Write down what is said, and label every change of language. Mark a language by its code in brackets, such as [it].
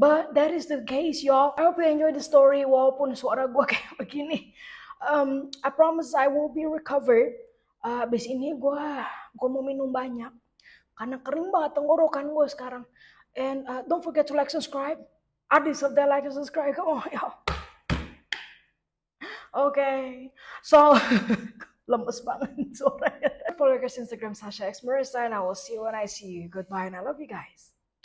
[en] But that is the case y'all. I hope you enjoy the story [id] walaupun suara gue kayak begini. [en] I promise I will be recovered. [id] Abis ini gue mau minum banyak karena kering banget tenggorokan gue sekarang. [en] And don't forget to like, subscribe. I deserve that like and subscribe. Come on, y'all. [id] Okay, so lemes banget suaranya. [en] Follow guys Instagram Sasha X Marissa, and I will see you when I see you. Goodbye, and I love you guys.